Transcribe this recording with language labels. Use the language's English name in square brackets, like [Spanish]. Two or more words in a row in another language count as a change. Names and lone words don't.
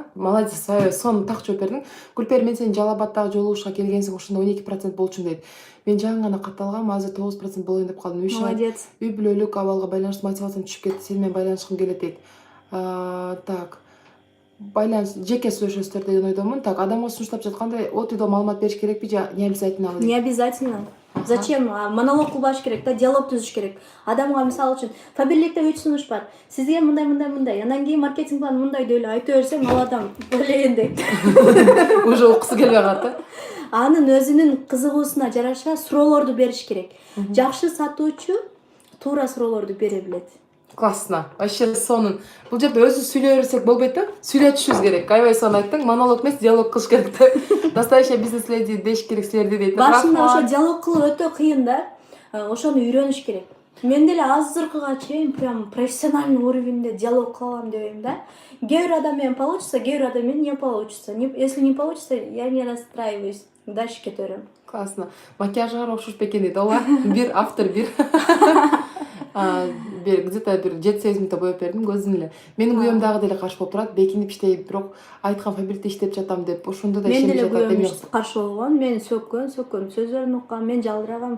[Kyrgyz] Молодец, сонун так жооп бердиң. Гүлпер, мен сени Жалал Абадтагы жолугушууга келгенсиң, ошондо 12% болчумун дейт. Мен жаңы гана катталгам, азыр 9% болоюн деп калдым. [Russian] Молодец. [Kyrgyz] Үй бүлөлүк абалга байланыштуу мотивациям түшүп кетти. Сени менен байланышкым келет дейт. [Russian] Так. [Kyrgyz] Байланыш жеке сүйлөшөсүздөр деген ойдомун. Так, адамга сунуштап жаткандай от үйдө маалымат бериш керекпи же [Russian] не обязательно? Не обязательно. Зачем? [Kyrgyz] Монолог кылбаш керек да, диалог түзүш керек. Адамга мисалы үчүн Фаберликте 3 сунуш бар. Сизге мындай. Анан кийин маркетинг план мындай деп эле айта берсең, ал адам блин дейт. Уже окусу келбей калат да. Анын өзүнүн кызыгуусуна жараша суроолорду бериш керек. Жакшы сатуучу туура суроолорду бере билет. [Russian] Классно. Вообще сонун. [Kyrgyz] Бул жерде өзү сүйлөй берсек болбойт да. Сүйлөтүшүбүз керек. Аябай сонун айттың. Монолог эмес, диалог кылыш керек да. [Russian] Настоящая бизнес-леди [Kyrgyz] деш керек силерди дейт. Башында ошо диалог кылуу өтө кыйын да. Ошону үйрөнүш керек. Мен деле азыркыга чейин [Russian] прям профессиональный [Kyrgyz] уровеньде диалог кылам дебейм да. Кээ бир адам менен получится, кээ бир адам менен [Russian] не получится. Если не получится, я не расстраиваюсь. [Kyrgyz] Дальше кете берем. [Russian] Классно. [Kyrgyz] Макияжыңар окшош бекен дейт. Ооба. Бир автор бир. Где-то бир 7-8 мүнөттө боеп бердим көзүм эле. Менин күйөөм дагы деле каршы болуп турат. Бекинип иштейт, бирок айткан Фаберликте иштеп жатам деп, ошондо да ишенбей жатат. Мен деле күйөөм каршы болгон. Мен сөккөн сөздөрүн уккам, мен жалдырагам.